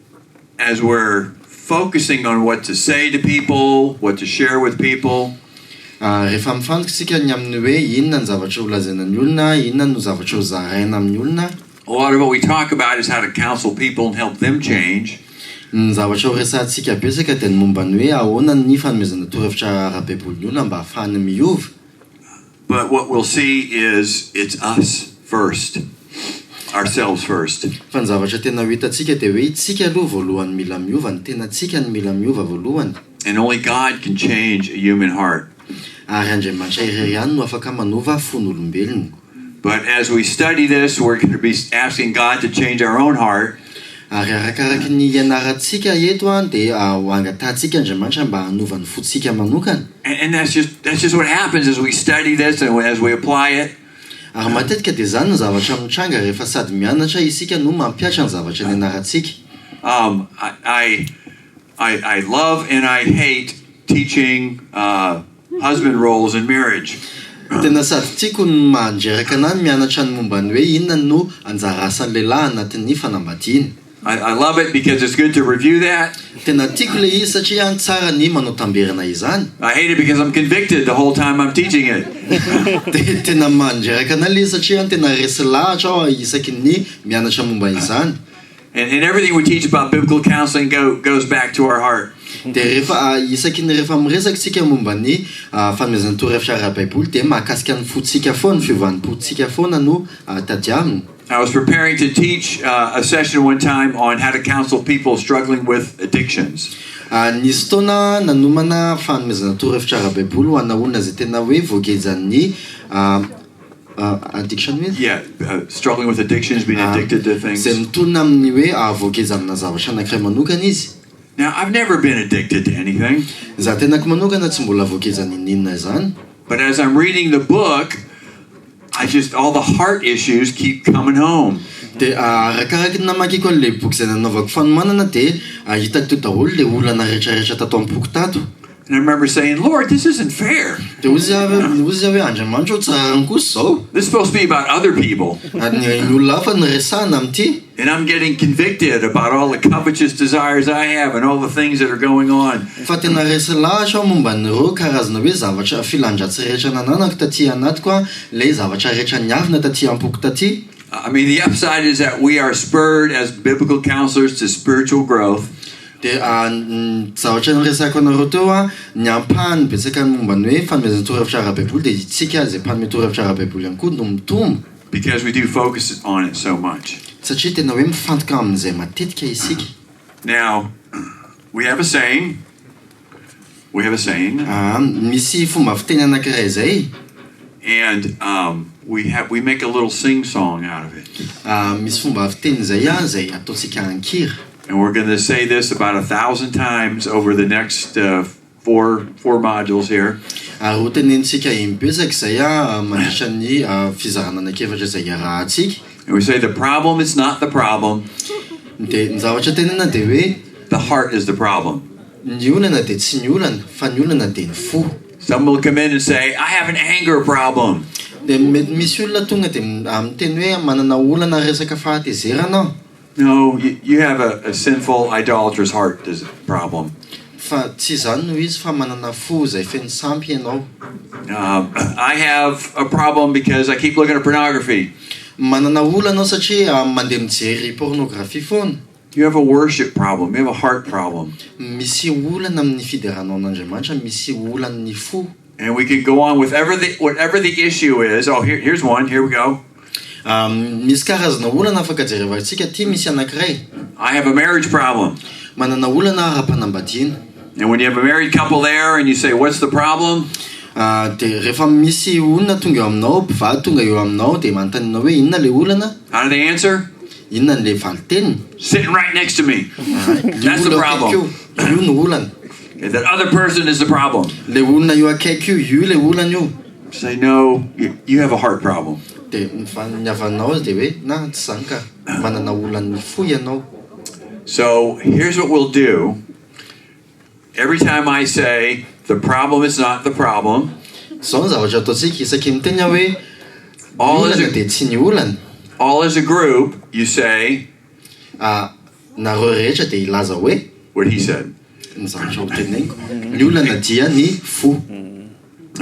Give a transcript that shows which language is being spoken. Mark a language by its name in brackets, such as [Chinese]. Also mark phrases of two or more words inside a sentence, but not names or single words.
[English] As we're focusing on what to say to people, what to share with people, [Malagasy] Rehefa mifantoka isika ny amin'ny hoe inona ny zavatra ho lazaina ny olona, inona no zavatra ho zaraina amin'ny olona. [English] A lot of what we talk about is how to counsel people and help them change. [Malagasy] Ny zavatra ho resahantsika betsaka dia ny momba ny hoe ahoana ny fanomezana torohevitra ara-Baiboly ny olona mba ahafahany miova. [English] But what we'll see is it's us first, ourselves first. [Malagasy] Fa ny zavatra tena ho hitantsika dia hoe itsika aloha voalohany mila miova, ny tenantsika ny mila miova voalohany. [English] And only God can change a human heart. [Malagasy] Ary Andriamanitra irery ihany no afaka manova fon'olombelona. [English] But as we study this, we're going to be asking God to change our own heart. [Malagasy] Ary arakaraky ny ianarantsika eto dia angatantsika Andriamanitra mba hanova ny fotsika manokana. [English] And that's just what happens as we study this and as we apply it. [Malagasy] Ary matetika dia zany ny zavatra mitranga rehefa sady mianatra isika no mampiatra ny zavatra ny ianarantsika. [English] I love and I hate teaching husband roles in marriage. [Malagasy] Tena sady tiako ny mandreraka anahy mianatra ny momba ny hoe inona no anjara asan'ny lehilahy anatin'ny fanambadiana. [English] I love it because it's good to review that. [Malagasy] Tena tiako le izy satria tsara ny manao tamberana izany. [English] I hate it because I'm convicted the whole time I'm teaching it. [Malagasy] Tena mandreraka anahy le izy satria tena resy lahatra aho isaky ny mianatra momba izany. [English] And everything we teach about biblical counseling goes back to our heart. [Malagasy] Dia rehefa isaky ny rehefa miresaka tsika momba ny fanomezana torohevitra ara-Baiboly dia mahakasika ny fotsika foana, fiovanim-potsika foana no tadiavina. [English] I was preparing to teach a session one time on how to counsel people struggling with addictions. [Malagasy] Nisy taona nanomana fanomezana torohevitra ara-Baiboly ho ana olona izay tena hoe voagezan'ny [English] addiction means? Yeah, struggling with addictions, being addicted to things. [Malagasy] Zay mitondra amin'ny hoe voageza amina zavatra anankiray manokana izy. [English] Now, I've never been addicted to anything. [Malagasy] Za tenako manokana tsy mbola voagezan'ny inona izany. [English] But as I'm reading the book, all the heart issues keep coming home. [Malagasy] Dia arakaraky ny namakiko an'ilay boky izay nanaovako fanomanana dia hitako teo daholo le olana rehetrarehetra tato amin'ny boky tato. [English] And I remember saying, Lord, this isn't fair. [Malagasy] Dia ozy hoe Andriamanitra tsy rariny kosa zao. [English] This is supposed to be about other people. [Malagasy] Ny olona hafa ny resahana amin'ity. [English] And I'm getting convicted about all the covetous desires I have and all the things that are going on. [Malagasy] Fa tena resy lahatra aho momba n'ireo karazana hoe zavatra filandratsy rehetra nananako taty anatiko le zavatra rehetra niavina taty am-poko taty. [English] I mean, the upside is that we are spurred as biblical counselors to spiritual growth. [Malagasy] Dia zavatra niresako anareo teo ny ampahany betsaka ny momba ny hoe fanomezana torohevitra ara-Baiboly dia itsika izay mpanome torohevitra ara-Baiboly ihany koa no mitombo. [English] Because we do focus on it so much. [Malagasy] Satria tena hoe mifantoka amin'izay matetika isika. [English] Now, we have a saying. [Malagasy] Misy fomba fiteny anankiray izay. [English] And we make a little sing song out of it. [Malagasy] Misy fomba fiteny izay izay ataontsika ankira. [English] And we're going to say this about 1,000 times over the next four modules here. [Malagasy] Ary ho tenenitsika imbesaka izay mandritra ny fizarana anankiefatra izay iarahantsika. [English] And we say the problem is not the problem. [Malagasy] Dia ny zavatra tenena dia hoe [English] the heart is the problem. [Malagasy] Ny olana dia tsy ny olana fa ny olana dia ny fo. [English] Some will come in and say, I have an anger problem. [Malagasy] Dia misy olona tonga dia miteny hoe manana olana resaka fahatezerana. [English] No, you have a sinful, idolatrous heart is a problem. [Malagasy] Fa tsy zany no izy fa manana fo izay feno sampy ianao. [English] I have a problem because I keep looking at pornography. [Malagasy] Manana olana satria mandeha mijery pornografia foana. [English] You have a worship problem. You have a heart problem. [Malagasy] Misy olana amin'ny fideranao an'Andriamanitra, misy olan'ny fo. [English] And we can go on with whatever the issue is. Oh, here's one. Here we go. [Malagasy] Misy karazana olana afaka jerevantsika ty misy anankiray. [English] I have a marriage problem. [Malagasy] Manana olana ara-panambadiana. [English] And when you have a married couple there and you say, what's the problem? [Malagasy] Dia rehefa misy olona tonga eo aminao, mpivady tonga eo aminao dia manontanianao hoe inona le olana? [English] How do they answer? [Malagasy] Inona le valiteniny? [English] Sitting right next to me. That's the problem. [Malagasy] Io no olana. [English] That other person is the problem. [Malagasy] Le olona io akaiky io le olana io. [English] Say, no, you have a heart problem. [Malagasy] Dia ny havanao dia hoe na tsy zany ka manana olan'ny fo ianao. [English] So here's what we'll do. Every time I say the problem is not the problem, [Malagasy] zao ny zavatra ataontsika isaky miteny hoe olana dia tsy ny olana. [English] All as a group, you say, [Malagasy] nareo rehetra dia ilaza hoe [English] what he said. [Malagasy] Ny zavatra ho teneniko. Ny olana dia ny fo.